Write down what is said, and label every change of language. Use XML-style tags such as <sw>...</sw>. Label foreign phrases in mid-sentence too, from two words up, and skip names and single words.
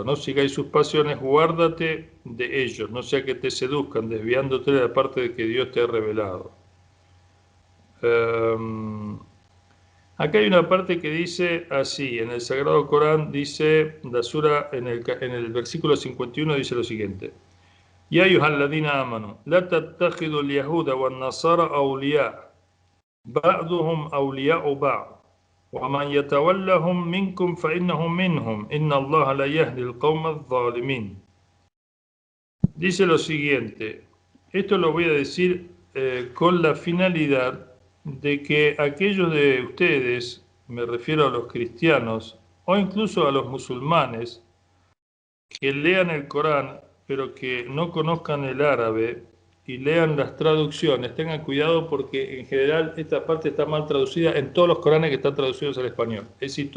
<es>No sigáis sus pasiones, guárdate de ellos, no sea que te seduzcan, desviándote de la parte de que Dios te ha revelado. Acá hay una parte que dice así, en el Sagrado Corán dice, la sura, en el versículo 51 dice lo siguiente:</es> <ar>يا أيها الذين آمنوا، لا تتخذوا اليهود والنصارى أولياء، بعضهم أولياء بعض، ومن يتولهم منكم فإنهم منهم، إن الله لا يهدي القوم الظالمين.</ar> <es>Dice lo siguiente, esto lo voy a decir con la finalidad de que aquellos de ustedes, me refiero a los cristianos o incluso a los musulmanes, que lean el Corán pero que no conozcan el árabe y lean las traducciones, tengan cuidado porque en general esta parte está mal traducida en todos los Coranes que están traducidos al español.</es>